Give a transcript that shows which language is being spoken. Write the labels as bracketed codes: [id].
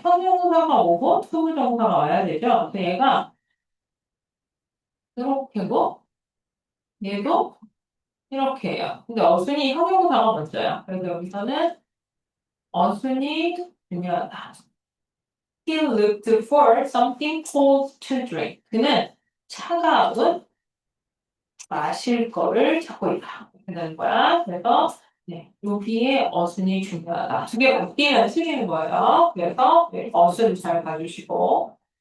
[ko] 형용사가 오고 투부정사가 와야 되죠. 그래서 얘가 이렇게고 얘도 이렇게 해요. 근데 어순이 형용사가 먼저야. 그래서 여기서는 어순이 중요하다. [en] He looked for something cold to drink. [ko] 그는 차가운 마실 거를 찾고 있다. 이렇게 되는 거야. 그래서 여기에 어순이 중요하다. 두 개 바뀌면 틀리는 거예요. 그래서 어순 잘 봐주시고.